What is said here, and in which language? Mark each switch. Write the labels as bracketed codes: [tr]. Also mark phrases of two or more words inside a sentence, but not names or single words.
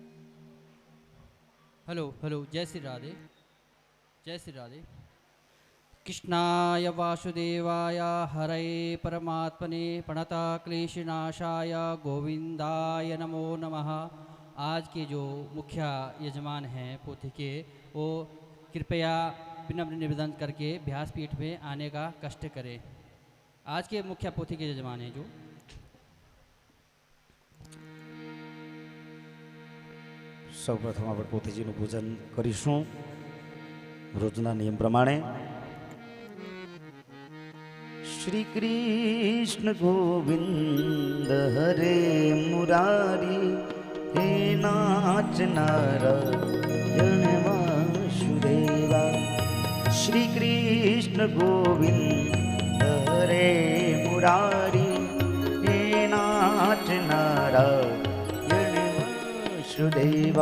[hi] हेलो हेलो जय श्री राधे [sa] जय श्री राधे कृष्णाय वासुदेवाय हरये परमात्मने प्रणता क्लेशनाशाय गोविंदाय नमो नमः। [hi] आज के जो मुख्य यजमान हैं पोथी के वो कृपया विनम्र निवेदन करके व्यासपीठ में आने का कष्ट करें। आज के मुख्य पोथी के यजमान हैं जो [gu] સૌપ્રથમ આપણે પોથીજીનું પૂજન કરીશું રોજના નિયમ પ્રમાણે। [hi] श्री कृष्ण गोविंद हरे मुरारी हे नाच नारायण वासुदेवा। श्री कृष्ण गोविंद हरे मुरारी हे नाच नारायण वासुदेवा।